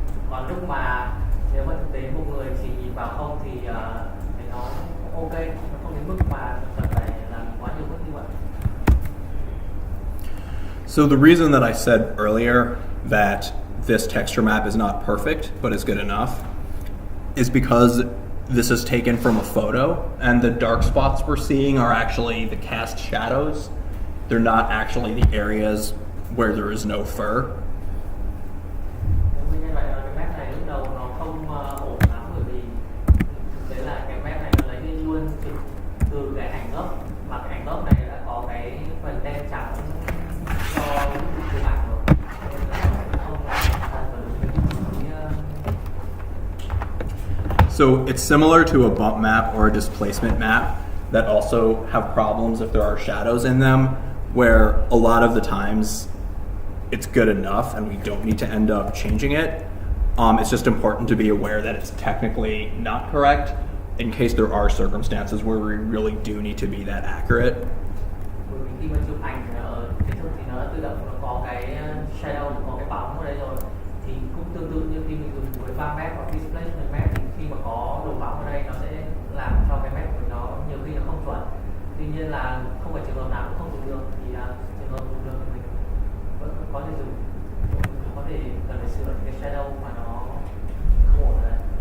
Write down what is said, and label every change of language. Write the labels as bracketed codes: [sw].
[vi] Còn lúc mà nếu mà thực tế một người chỉ nhìn vào không thì nó ok, nó không đến mức mà cần phải làm quá nhiều bước như vậy. [en] So the reason that I said earlier that this texture map is not perfect but is good enough is because this is taken from a photo, and the dark spots we're seeing are actually the cast shadows. They're not actually the areas where there is no fur. [vi] Nguyên nhân vậy là cái map này lúc đầu nó không ổn lắm, bởi vì thực tế là cái map này nó lấy đi luôn từ cái ảnh gốc, mà cái ảnh gốc này đã có cái phần đen trắng cho chụp ảnh rồi, nên là không thật với [en] So it's similar to a bump map or a displacement map that also have problems if there are shadows in them, where a lot of the times it's good enough and we don't need to end up changing it. It's just important to be aware that it's technically not correct in case there are circumstances where we really do need to be that accurate. [vi] bởi vì khi mà chụp ảnh ở cái thực thì nó tự động nó có cái shadow, có cái bóng ở đây rồi, thì cũng tương tự như khi mình dùng với bar map hoặc displacement map, thì khi mà có đồ bóng ở đây nó sẽ làm cho cái map của mình nó nhiều khi nó không chuẩn. Tuy nhiên là không phải trường hợp nào cũng không dùng được, thì là trường hợp dùng được thì mình vẫn có thể dùng, có thể cần phải sửa cái shadow mà nó không ổn ở đây.